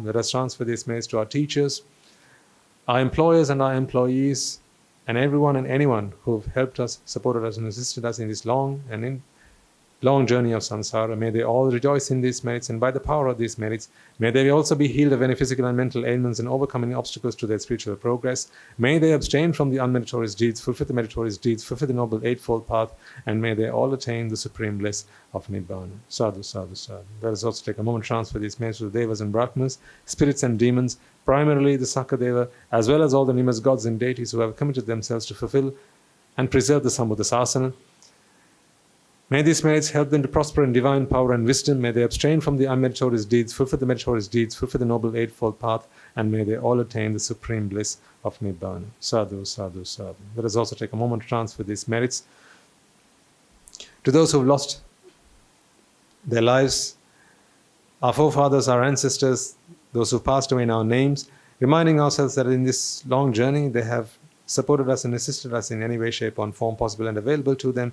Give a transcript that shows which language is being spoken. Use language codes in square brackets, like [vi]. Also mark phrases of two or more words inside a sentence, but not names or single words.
[en] Let us transfer these merits to our teachers, our employers and our employees, and everyone and anyone who have helped us, supported us, and assisted us in this long journey of samsara. May they all rejoice in these merits, and by the power of these merits, may they also be healed of any physical and mental ailments and overcome any obstacles to their spiritual progress. May they abstain from the unmeritorious deeds, fulfill the meritorious deeds, fulfill the noble eightfold path, and may they all attain the supreme bliss of Nibbana. [pi] Sadhu, sadhu, sadhu. [en] Let us also take a moment to transfer these merits to the Devas and Brahmas, spirits and demons, primarily the Sakadeva, as well as all the numerous gods and deities who have committed themselves to fulfill and preserve the [pi] Sambuddha Sasana. [en] May these merits help them to prosper in divine power and wisdom. May they abstain from the unmeritorious deeds, fulfill the meritorious deeds, fulfill the noble eightfold path, and may they all attain the supreme bliss of Nibbana. [pi] Sadhu, sadhu, sadhu. [en] Let us also take a moment to transfer these merits to those who have lost their lives, our forefathers, our ancestors, those who passed away in our names, reminding ourselves that in this long journey they have supported us and assisted us in any way, shape, or form possible and available to them.